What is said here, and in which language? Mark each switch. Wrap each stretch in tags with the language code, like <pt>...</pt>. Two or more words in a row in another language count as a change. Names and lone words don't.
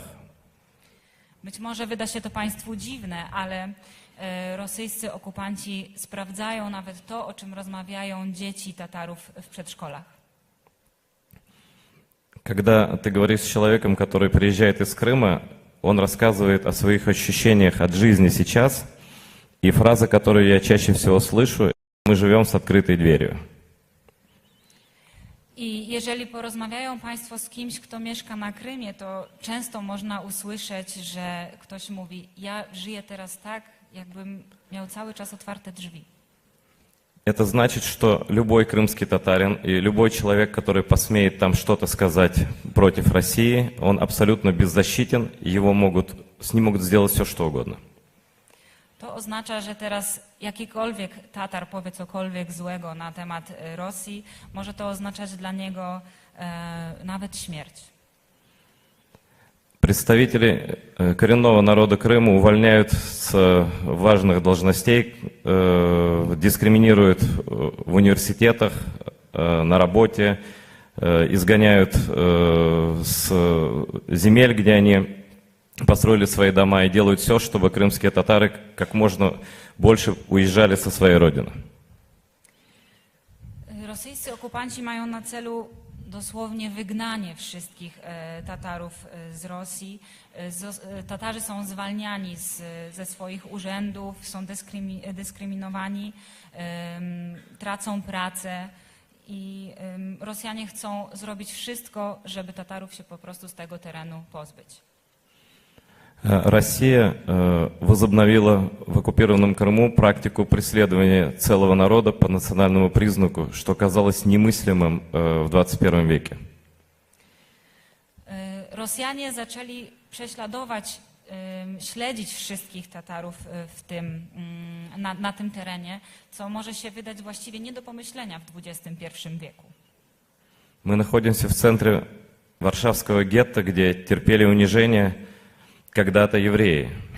<pl>Być może wyda się to Państwu dziwne, ale rosyjscy okupanci sprawdzają nawet to, o czym rozmawiają dzieci Tatarów w przedszkolach.</pl> <ru>Когда ты говоришь с человеком, который приезжает из Крыма, он рассказывает о своих ощущениях от жизни сейчас, и фраза, которую я чаще всего слышу, мы живем с открытой дверью.</ru> <pl>I jeżeli porozmawiają Państwo z kimś, kto mieszka na Krymie, to często można usłyszeć, że ktoś mówi: ja żyję teraz tak, jakbym miał cały czas otwarte drzwi.</pl> <ru>Это значит, что любой крымский татарин и любой человек, который посмеет там что-то сказать против России, он абсолютно беззащитен, с ним могут сделать все, что угодно.</ru> <pl>To oznacza, że teraz jakikolwiek Tatar powie cokolwiek złego na temat Rosji, może to oznaczać dla niego nawet śmierć.</pl> <ru>Представители коренного народа Крыма увольняют с важных должностей, дискриминируют в университетах, на работе, изгоняют с земель, где они построили свои дома, и делают все, чтобы крымские татары как можно больше ujeżdżali со своей родины.</ru> <pl>Rosyjscy okupanci mają na celu dosłownie wygnanie wszystkich Tatarów z Rosji. Tatarzy są zwalniani ze swoich urzędów, są dyskryminowani, tracą pracę i Rosjanie chcą zrobić wszystko, żeby Tatarów się po prostu z tego terenu pozbyć.</pl> <ru>Россия возобновила в оккупированном Крыму практику преследования целого народа по национальному признаку, что казалось немыслимым в 21 веке.</ru> <pl>Rosjanie zaczęli prześladować, śledzić wszystkich Tatarów na tym terenie, co może się wydać właściwie nie do pomyślenia w XXI wieku.</pl> <ru>Мы находимся в центре Варшавского гетто, где терпели унижение когда-то евреи.</ru>